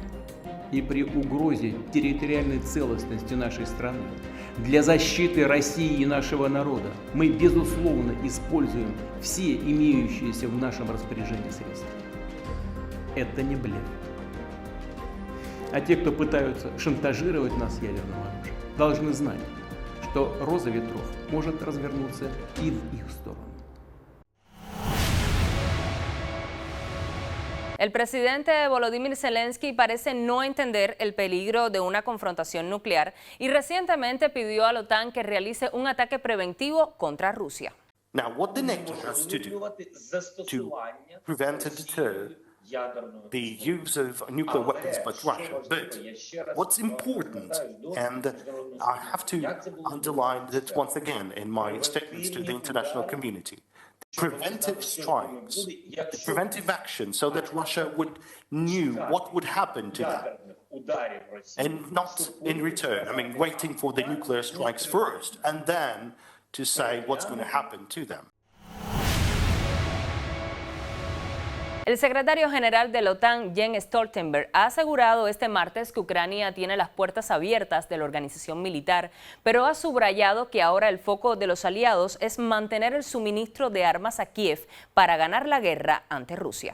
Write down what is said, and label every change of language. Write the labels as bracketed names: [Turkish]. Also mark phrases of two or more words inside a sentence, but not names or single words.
[Russian] И при угрозе территориальной целостности нашей страны для защиты России и нашего народа мы, безусловно, используем все имеющиеся в нашем распоряжении средства. Это не блеф. А те, кто пытаются шантажировать нас ядерным оружием, должны знать, что роза ветров может развернуться и в их сторону. [Spanish] El presidente Volodymyr Zelensky parece no entender el peligro de una confrontación nuclear y recientemente pidió a la OTAN que realice un ataque preventivo contra Rusia. [English] Now, what the NATO has to do to prevent and deter the use of nuclear weapons by Russia. But what's important, and I have to underline that once again in my statements to the international community, preventive strikes, preventive action, so that Russia would knew what would happen to them and not in return. I mean, waiting for the nuclear strikes first and then to say what's going to happen to them. [Spanish] El secretario general de la OTAN, Jens Stoltenberg, ha asegurado este martes que Ucrania tiene las puertas abiertas de la organización militar, pero ha subrayado que ahora el foco de los aliados es mantener el suministro de armas a Kiev para ganar la guerra ante Rusia.